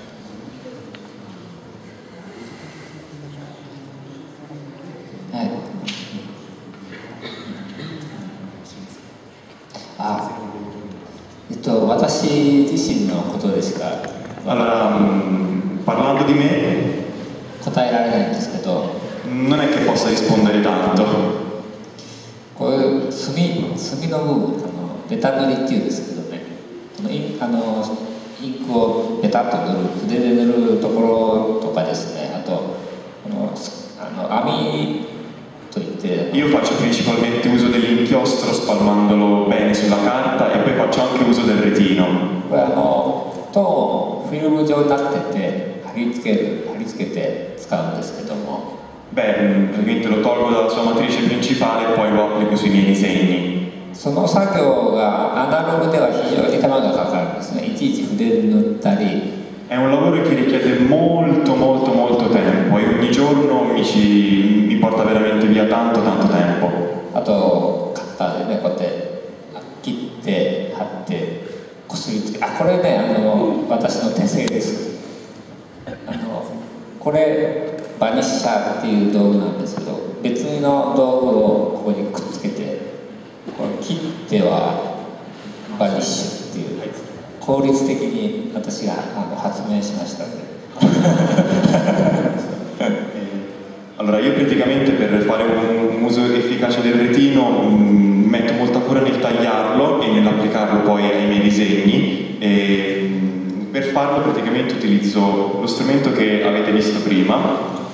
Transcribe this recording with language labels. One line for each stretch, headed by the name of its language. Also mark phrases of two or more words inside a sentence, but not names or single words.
Italian: Allora, parlando di me,
Japanese: 答えられないんですけど、
Italian: non è che possa rispondere tanto.
Japanese: こういう墨の部分ベタ塗りっていうんですけどね、インクをベタッと塗る筆で塗るところとかですね、あと網といって
Italian: Io faccio principalmente uso dell'inchiostro spalmandolo bene sulla carta e poi faccio anche uso del retino.
Japanese: これトーンをフィルム状になってて貼り付けて使うんですけども、
Italian: Beh, praticamente lo tolgo dalla sua matrice principale e poi lo applico sui miei disegni.
Japanese: その作業がアナログでは非常に手間がかかるんですね。いちいち筆塗ったり。
Italian: È un lavoro che richiede molto molto molto tempo e ogni giorno mi porta veramente via tanto tempo.
Japanese: あとカッターでねこうやって切って貼ってこすりつけ、これね私の手製です。これバニッシャーっていう道具なんですけど、別の道具をここにくっつけてこれ切ってはバニッシュっていう効率的に私が発明しましたので。
Italian: Allora io praticamente per fare un uso efficace del retino metto molta cura nel tagliarlo e nell'applicarlo poi ai miei disegni, e per farlo praticamente utilizzo lo strumento che avete visto prima.